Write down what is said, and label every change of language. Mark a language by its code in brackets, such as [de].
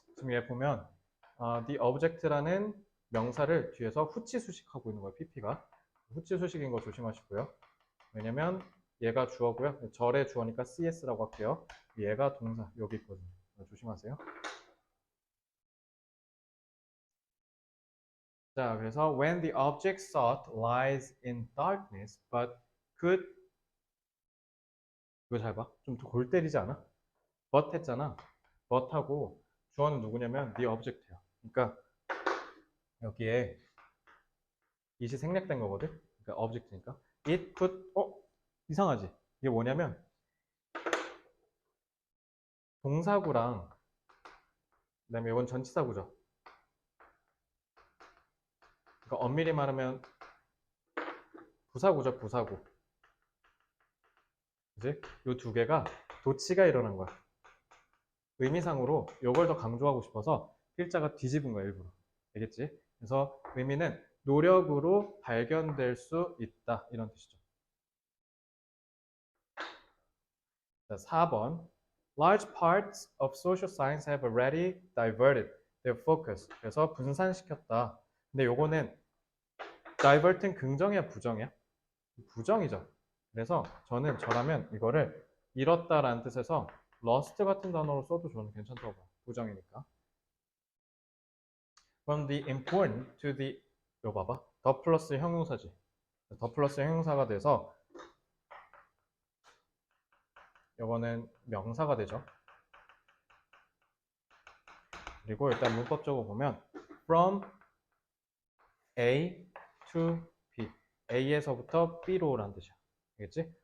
[ko] 지금 얘 보면 the object라는 명사를 뒤에서 후치수식하고 있는 거예요. pp가. 후치수식인 거 조심하시고요. 왜냐면 얘가 주어고요. 절의 주어니까 cs라고 할게요. 얘가 동사 여기 있거든요. 조심하세요. 자, 그래서 [en] when the object sought lies in darkness, but could [ko] 이거 잘 봐. 좀 골 때리지 않아? but 했잖아. but하고 주어는 누구냐면 the object예요. 그러니까 여기에 it이 생략된 거거든. 그러니까 object니까 it could 이상하지? 이게 뭐냐면 동사구랑 그다음에 이건 전치사구죠. 그러니까 엄밀히 말하면 부사구죠, 부사구. 그지? 이 두 개가 도치가 일어난 거야. 의미상으로 이걸 더 강조하고 싶어서 필자가 뒤집은 거야, 일부러. 알겠지? 그래서 의미는 노력으로 발견될 수 있다. 이런 뜻이죠. 자, 4번. [en] Large parts of social science have already diverted their focus. [ko] 그래서 분산시켰다. 근데 요거는 divert는 긍정이야, 부정이야? 부정이죠. 그래서 저라면 이거를 잃었다라는 뜻에서 lost 같은 단어로 써도 저는 괜찮다고 봐요. 부정이니까. [en] From the important to the [ko] 이거 봐봐. 더 플러스 형용사지. 더 플러스 형용사가 돼서 이거는 명사가 되죠. 그리고 일단 문법적으로 보면 [en] from A to B [ko] A에서부터 B로 라는 뜻이야. 알겠지?